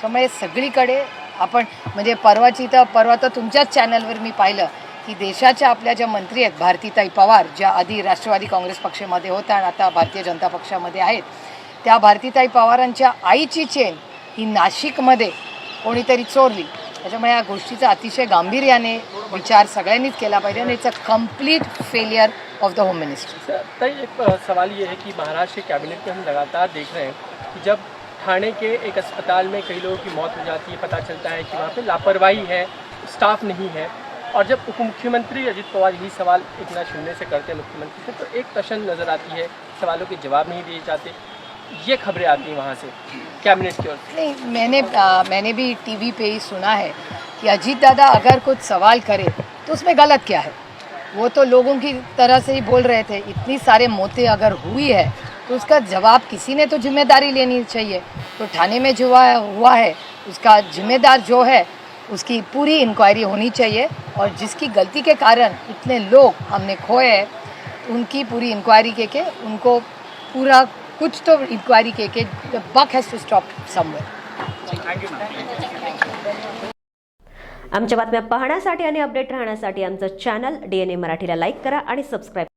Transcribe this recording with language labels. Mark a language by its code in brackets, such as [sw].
[mr] त्यामुळे सगळीकडे आपण म्हणजे परवा तर तुमच्याच चॅनलवर मी पाहिलं की देशाच्या आपल्या ज्या मंत्री आहेत, भारतीताई पवार, ज्या आधी राष्ट्रवादी काँग्रेस पक्षामध्ये होत्या आणि आता भारतीय जनता पक्षामध्ये आहेत, त्या भारतीताई पवारांच्या आईची चेन ही नाशिकमध्ये कोणीतरी चोरली। त्याच्यामुळे या गोष्टीचा अतिशय गांभीर्याने विचार सगळ्यांनीच केला पाहिजे आणि [en] It's a complete failure of the home ministry. [hi] तय एक सवाल ये है कि महाराष्ट्र के कैबिनेट में हम लगातार देख रहे हैं कि जब ठाणे के एक अस्पताल में कई लोगों की मौत हो जाती है, पता चलता है कि वहाँ पे लापरवाही है, स्टाफ नहीं है, और जब उप मुख्यमंत्री अजित पवार यही सवाल एकनाथ शिंदे से करते हैं मुख्यमंत्री से, तो एक टशन नज़र आती है, सवालों के जवाब नहीं दिए जाते, ये खबरें आती हैं वहाँ से कैबिनेट की ओर से। नहीं, मैंने भी टीवी पे ही सुना है कि अजीत दादा अगर कुछ सवाल करे तो उसमें गलत क्या है। वो तो लोगों की तरह से ही बोल रहे थे, इतनी सारे मौतें अगर हुई है तो उसका जवाब किसी ने तो जिम्मेदारी लेनी चाहिए। तो थाने में जो हुआ है उसका जिम्मेदार जो है उसकी पूरी इंक्वायरी होनी चाहिए, और जिसकी गलती के कारण इतने लोग हमने खोए हैं उनकी पूरी इंक्वायरी के उनको पूरा कुछ तो इंक्वायरी के [en] The buck has to stop somewhere. [mr] आमच्या बातम्या पाहण्यासाठी आणि अपडेट राहण्यासाठी आमचं चॅनल DNA मराठीला लाईक करा आणि सबस्क्राईब